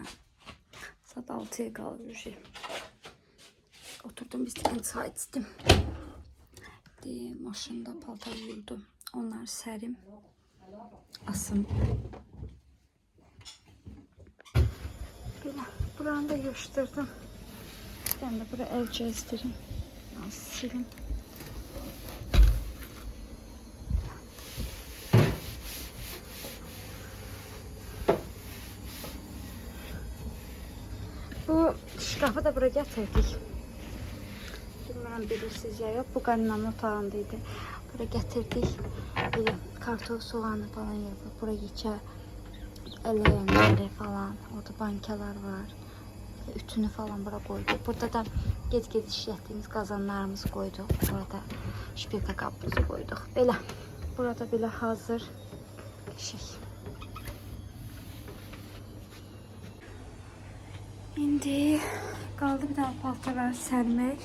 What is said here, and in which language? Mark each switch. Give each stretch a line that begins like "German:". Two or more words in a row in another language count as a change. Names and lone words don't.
Azerbaijani: Saat 6'ya qalır. Oturdum, bir stəkan çay içdim. Maşında paltar yurdum. Onları sərim. Asım. Belə, buranı da yığışdırdım.
Turkish: Ben de buraya el gezdirim. Silim. Bu şkafı da buraya getirdik. Bilmiyorum bilirsiniz ya yok. Bu kaynanamın otağındaydı. Buraya getirdik. Böyle kartof, soğanı falan yapıp buraya geçer. Eleyenleri falan. Orada bankalar var. Ütünü falan buraya koyduk.
Azerbaijani: Burada da gec-gec işlətdiyimiz qazanlarımızı koyduk. Burada şpilka qabımızı koyduk. Belə. Burada belə hazır şey. İndi qaldı bir daha paltarları sərmək.